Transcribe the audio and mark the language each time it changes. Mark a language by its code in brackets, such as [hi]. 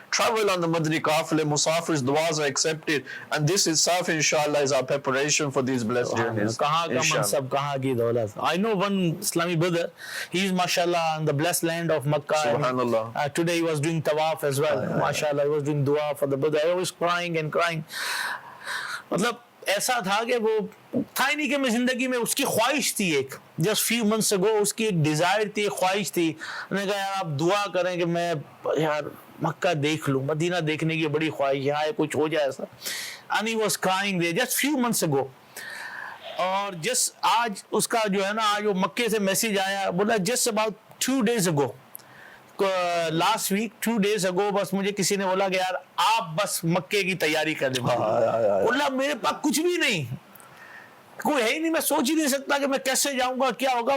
[en] Travel on the Madani Qafile, Musafir's duas are accepted. And this itself, inshallah, is our preparation for these blessed journeys. I know one Islamic brother, he is mashallah in the blessed land of Makkah. Subhanallah. Today he was doing tawaf as well. Mashallah, he was doing dua for the brother. I was crying and crying. [hi] मतलब ऐसा था कि वो था ही नहीं कि मैं जिंदगी में उसकी ख्वाहिश थी एक [en] just few months ago [hi] उसकी एक desire थी, एक ख्वाहिश थी. मैंने कहा यार आप दुआ करें कि मैं यार मक्का देख लूं, मदीना देखने की बड़ी ख्वाहिश है, आए कुछ हो जाए ऐसा. [en] And he was crying there just few months ago. [hi] और जस्ट आज उसका जो है ना, आज वो मक्के से मैसेज आया, बोला [en] just about 2 days ago, [hi] last week 2 days ago, बस मुझे किसी ने बोला कि यार आप बस मक्के की तैयारी कर दे. बोला मेरे पास कुछ भी नहीं, कोई है ही नहीं, मैं सोच ही नहीं सकता कि मैं कैसे जाऊंगा, क्या होगा.